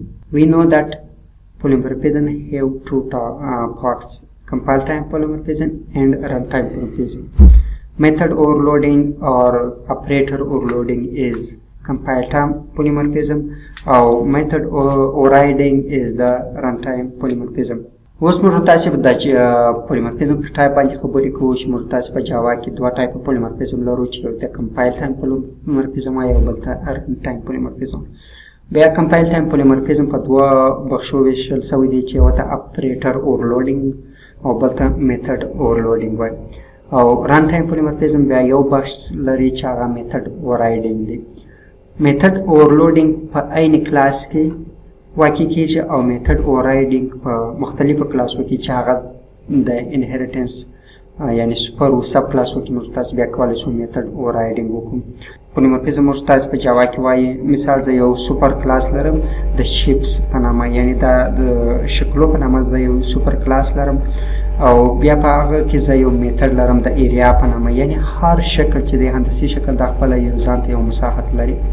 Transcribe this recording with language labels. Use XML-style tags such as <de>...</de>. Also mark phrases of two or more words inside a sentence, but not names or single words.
<en>We know that polymorphism have two parts, compile time polymorphism and runtime polymorphism. Method overloading or operator overloading is compile time polymorphism, or method overriding is the runtime polymorphism.</en> <ps>اوس موږ تاسو په د polymorphism په ټایپ باندې خبرې کوو چې موږ تاسو په جاوا کې دوه ټایپ polymorphism لرو چې یو د</ps> <en>compile time polymorphism</en> <ps>او یو بل ته</ps> <en>runtime polymorphism.</en> <ps>بیا</ps> <en>compile time polymorphism</en> <ps>په دوه بخشو ویشل شوی دی چې یو ته</ps> <en>operator overloading</en> <ps>او بل ته</ps> <en>method overloading</en> <ps>وایي. او</ps> <en>runtime polymorphism</en> <ps>بیا یو بخش لري چې هغه</ps> <en>method overriding</en> <ps>دی.</ps> <en>method overloading</en> <ps>په عین کلاس کې واقع کیږي او</ps> <en>method overriding</en> <ps>په مختلفو کلاسو کې چې هغه د inheritance یعنی سوپر او سب کلاسو کې موږ تاسو بیا کولی شو</ps> <en>method overriding</en> <ps>وکړو. polymorphism موږ تاسو په جاوا کې وایي، مثال زه یو</ps> <en>super class</en> <ps>لرم د شیپس په نامه، یعنی د شکلو په نامه زه یو</ps> <en>super class</en> <ps>لرم او بیا په هغه کې زه یو میتد لرم د ایریا په نامه، یعنی هر شکل چې دی هندسي شکل د خپله یو ځان ته یو مساحت لري.</ps>